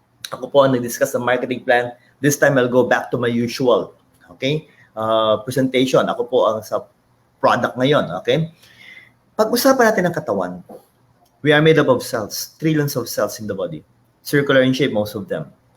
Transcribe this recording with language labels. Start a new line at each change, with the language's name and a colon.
Filipino: Ako po ang nag-discuss ng marketing plan.
English: This time, I'll go back to my usual, okay? Presentation.
Filipino: Ako po ang sa product ngayon, okay? Pag-usapan natin ang katawan,
English: we are made up of cells, trillions of cells in the body. Circular in shape, most of them.